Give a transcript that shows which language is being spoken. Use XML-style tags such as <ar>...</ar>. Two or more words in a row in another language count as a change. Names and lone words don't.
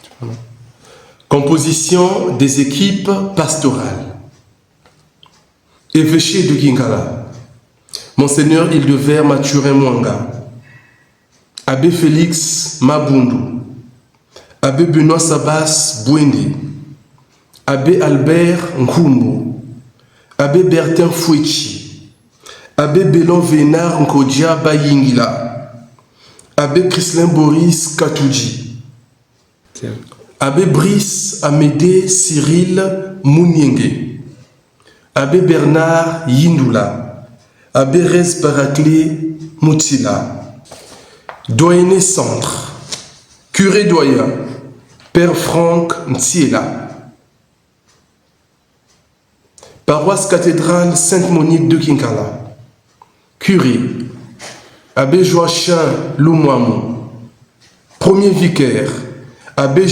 <fr>Composition des équipes pastorales. Évêché de Kinkala, Monseigneur Hildevert Mathurin Mwanga, Abbé Félix Mabundu, Abbé Benoît Sabas Bwende, Abbé Albert Nkumbu, Abbé Bertin Fouechi, Abbé Bélon Vénard Nkodja Bayingila, Abbé Chrislin Boris Katouji, Abbé Brice Amédée Cyril Mounienge, Abbé Bernard Yindula, Abbé Rez Baraclé Moutila, Doyenné Centre, Curé doyen, Père Franck Ntiela, Paroisse cathédrale Sainte-Monique de Kinkala, Curé, Abbé Joachim Loumouamou, Premier vicaire, Abbé</fr>